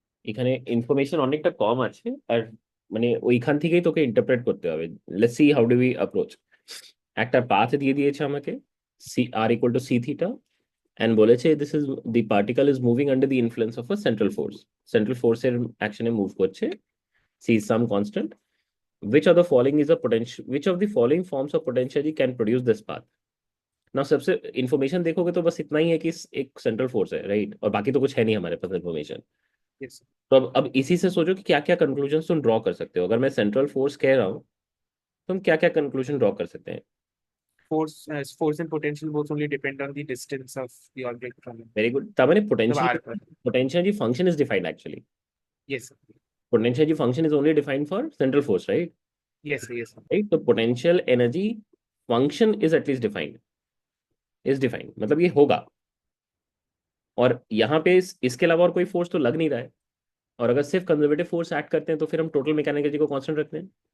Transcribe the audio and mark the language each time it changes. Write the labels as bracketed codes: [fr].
[bn] এখানে ইনফরমেশন অনেকটা কম আছে, আর মানে ওইখান থেকেই তোকে ইন্টারপ্রেট করতে হবে। [en] Let's see how do we approach. [bn] একটা পাথ দিয়ে দিয়েছে আমাকে, [en] C r equal to c theta, and বলেছে this is the particle is moving under the influence of a central force. [bn] Central ফোর্সের অ্যাকশনে মুভ করছে, [en] C is some constant. which of the following is a potential, which of the following forms of potentially can produce this path? [hi] ना सबसे information देखोगे तो बस इतना ही है कि एक सेंट्रल फोर्स है, राइट, और बाकी तो कुछ है नहीं हमारे पास इंफॉर्मेशन। [en] Yes. [hi] तो अब इसी से सोचो कि क्या क्या कंक्लूजन तुम ड्रॉ कर सकते हो। अगर मैं सेंट्रल फोर्स कह रहा हूँ, तुम क्या क्या कंक्लूजन ड्रॉ कर सकते हैं? [en] Force and potential both only depend on the distance of the object from it. Very good. [hi] तब मैंने मतलब पोटेंशियल, R पर. [en] Potential function is defined actually. Yes, sir. Potential function is only defined for central force, right? Yes, sir. Yes, sir. Right, तो potential energy function is at least defined, is defined [hi] मतलब ये होगा। और यहाँ पे इसके अलावा और कोई फोर्स तो लग नहीं रहा है। और अगर सिर्फ कंजर्वेटिव फोर्स एक्ट करते हैं तो फिर हम टोटल मैकेनिकल एनर्जी को कांस्टेंट रखते हैं।